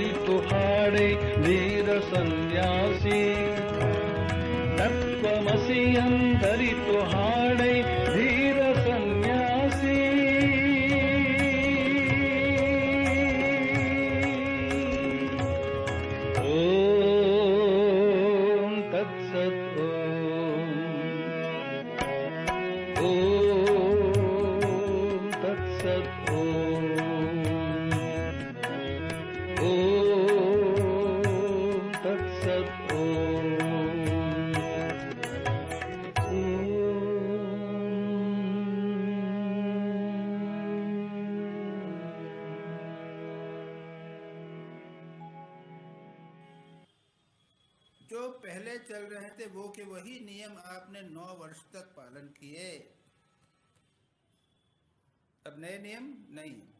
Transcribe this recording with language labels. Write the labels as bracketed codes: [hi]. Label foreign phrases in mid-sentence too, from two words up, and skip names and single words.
[kn] ಕುರಿತು ಹಾಡೆ ಧೀರ ಸನ್ಯಾಸಿ ತತ್ವಮಸಿ ಎಂದರಿತು ಹಾಡೆ ಧೀರ ಸನ್ಯಾಸಿ [sa] ಓಂ ತತ್ಸತ್ ಓಂ ತತ್ಸತ್ ಓಂ तत्सत् ओम [hi] जो पहले चल रहे थे वो के वही नियम आपने 9 वर्ष तक पालन किए, अब नए नियम नहीं।